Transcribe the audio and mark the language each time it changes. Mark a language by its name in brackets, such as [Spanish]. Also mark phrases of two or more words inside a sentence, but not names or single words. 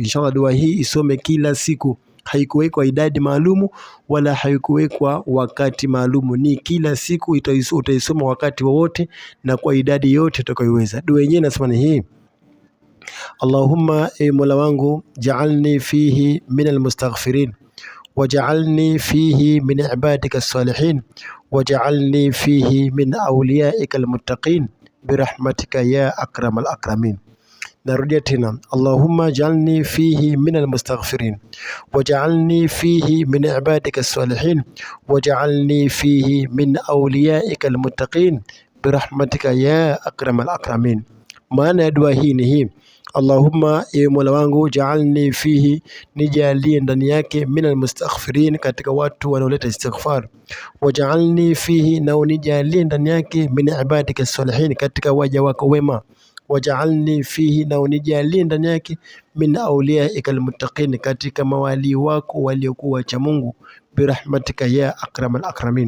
[Swahili] Inshallah dua hii isome kila siku. Haikuwekwa idadi maalumu wala haikuwekwa wakati maalumu, ni kila siku utaisoma wakati wowote na kwa idadi yote utakayoweza. Dua yenyewe inasema ni hii: Allahumma, Mola wangu, [Arabic] اجعلني فيه من المستغفرين واجعلني فيه من عبادك الصالحين واجعلني فيه من أوليائك المتقين برحمتك يا أكرم الأكرمين. [Swahili] Narudia tena: [Arabic] اللهم اجعلني فيه من المستغفرين واجعلني فيه من عبادك الصالحين واجعلني فيه من أوليائك المتقين برحمتك يا أكرم الأكرمين. [Swahili] Maana ya dua hii ni hii: Allahumma, Mola wangu, [Arabic] اجعلني فيه, [Swahili] nijalie ndani yake, [Arabic] من المستغفرين, [Swahili] katika watu wanaoleta istighfar, [Arabic] واجعلني فيه, [Swahili] na unijalie ndani yake, [Arabic] من عبادك الصالحين, [Swahili] katika waja wako wema, [Arabic] واجعلني فيه, [Swahili] na unijalie ndani yake, [Arabic] من أوليائك المتقين, [Swahili] katika mawali wako waliokuwa cha Mungu, [Arabic] برحمتك يا أكرم الأكرمين.